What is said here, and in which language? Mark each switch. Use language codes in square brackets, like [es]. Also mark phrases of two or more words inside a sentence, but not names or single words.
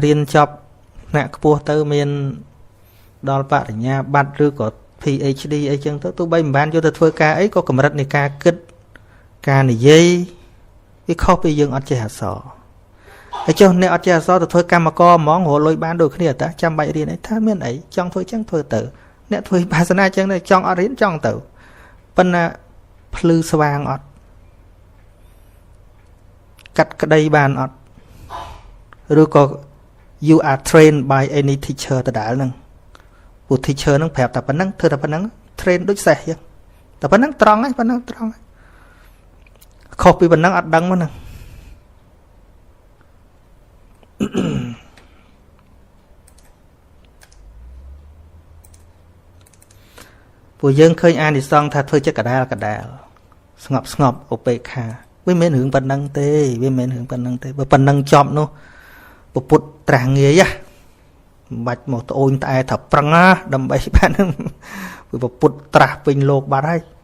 [km] រៀនចប់ថ្នាក់ខ្ពស់ទៅមានដល់បរិញ្ញាបត្រឬក៏ PhD អីចឹងទៅទោះបីមិនបានយកទៅធ្វើការអីក៏កម្រិតនៃការគិតការនិយាយវាខុសពីយើងអត់ចេះអក្សរហើយចុះអ្នកអត់ចេះអក្សរទៅធ្វើកម្មករហ្មងរលុយបានដូចគ្នាតាចាំបាច់រៀនអីថាមានអីចង់ធ្វើចឹងធ្វើទៅអ្នកធ្វើបាសនាចឹងទៅចង់អត់រៀនចង់ទៅប៉ុន្តែភ្លឺស្វាងអត់ កាត់ក្តីបានអត់ឬក៏ [en] you are trained by any teacher [km] ដដែលហ្នឹងពួក teacher ហ្នឹងប្រាប់តែប៉ុណ្ណឹងធ្វើតែប៉ុណ្ណឹង train ដូចសេះចឹងតែប៉ុណ្ណឹងត្រង់ហើយប៉ុណ្ណឹងត្រង់ហើយខុសពីប៉ុណ្ណឹងអត់ដឹងមកហ្នឹង ពួកយើងឃើញអានិសង្សថាធ្វើចិត្តកដាលស្ងប់ឧបេក្ខាវាមិនមែនរឿងប៉ុណ្ណឹងទេវាមិនមែនរឿងប៉ុណ្ណឹងទេបើប៉ុណ្ណឹងចប់នោះពុទ្ធត្រាស់ងាយមិនបាច់មកត្អូញត្អែថាប្រឹងណាដើម្បីបានវាពុទ្ធត្រាស់ពេញលោកបាត់ហើយ